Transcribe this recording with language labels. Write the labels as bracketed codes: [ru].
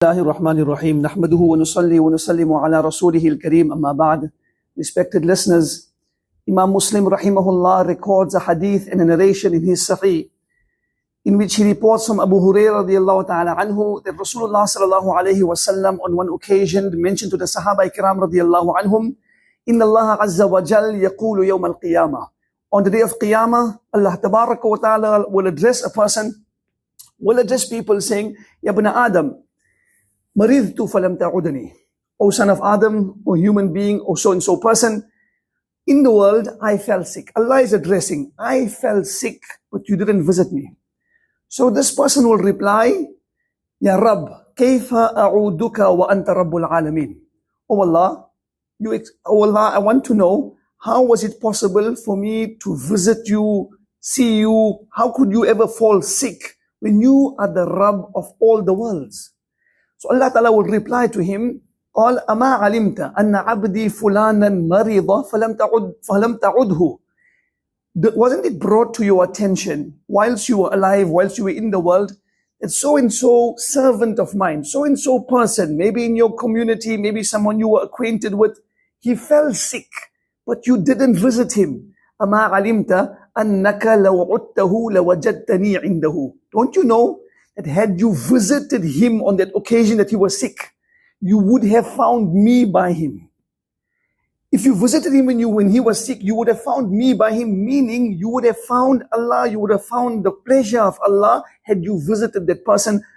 [ar] الله الرحمن الرحيم نحمده ونصلي ونسلم على رسوله الكريم أما بعد. [en] Respected listeners, Imam Muslim rahimahullah records a hadith and a narration in his Sahih in which he reports from Abu Hurairah radiyallahu ta'ala anhu that Rasulullah sallallahu alayhi wasallam on one occasion mentioned to the Sahaba Ikram radiyallahu anhum, [ar] Inna Allah azza wa jal yaqulu yawm al-qiyamah. [en] On the day of Qiyamah, Allah tabaraka wa ta'ala will address a person, will address people saying, [ar] Ya ibn Adam, Maridtu falam ta'udani. [en] O son of Adam, O human being, O so-and-so person, in the world I fell sick. Allah is addressing, I fell sick, but you didn't visit me. So this person will reply, [ar] Ya Rabb, kayfa a'uduka wa anta rabbul alameen. [en] O Allah, I want to know, how was it possible for me to visit you, see you? How could you ever fall sick when you are the Rabb of all the worlds? So Allah Ta'ala will reply to him, [ar] قال أما علمت أن عبدي فلانا مريض فلم تعده. [en] Wasn't it brought to your attention whilst you were alive, whilst you were in the world, that so-and-so servant of mine, so-and-so person, maybe in your community, maybe someone you were acquainted with, he fell sick, but you didn't visit him. [ar] أما علمت أنك لو عدته لوجدتني عنده. [en] Don't you know that had you visited him on that occasion that he was sick, you would have found me by him. If you visited him when he was sick, you would have found me by him, meaning you would have found Allah, you would have found the pleasure of Allah had you visited that person.